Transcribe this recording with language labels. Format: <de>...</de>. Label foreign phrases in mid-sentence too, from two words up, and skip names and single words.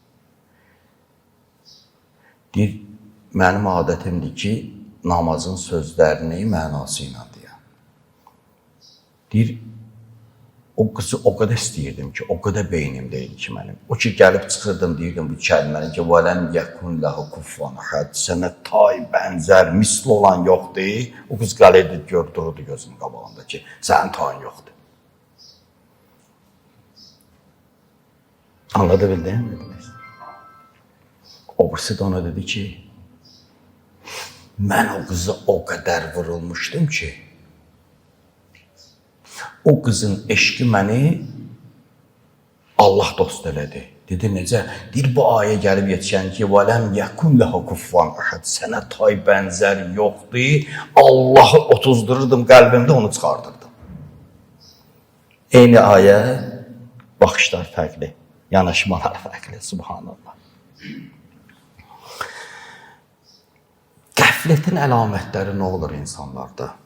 <az>Deyir, mənim adətimdir ki, namazın sözlərini mənası ilə deyəm. Deyir, o qızı o qədər istəyirdim ki, o qədər beynimdeydi ki mənim. O ki, gəlib çıxırdım, deyirdim bu kəlməni ki,</az> <ar>وَلَمْ يَكُنْ لَهُ كُفُوًا أَحَدٌ</ar> <az>sənə tay, bənzər, misl olan yoxdur. O qız qalırdı, dururdu gözünün qabağında ki, sənin tayın yoxdur. Anladı bildin mi? O birisi de ona dedi ki, mən o qıza o qədər vurulmuşdum ki, o qızın eşqi məni Allah dost elədi. Dedi, necə? Deyir, bu ayə gəlib yetişən ki,</az> <ar>وَلَمْ يَكُنْ لَهُ كُفُوًا أَحَدٌ</ar> <az>sənə tay bənzər yoxdur. Allah'ı otuzdururdum qəlbimdə, onu çıxardırdım. Eyni ayə, baxışlar fərqli. Yanaşmalar fərqli, subhanallah. Qəflətin əlamətləri nə olur insanlarda?</az>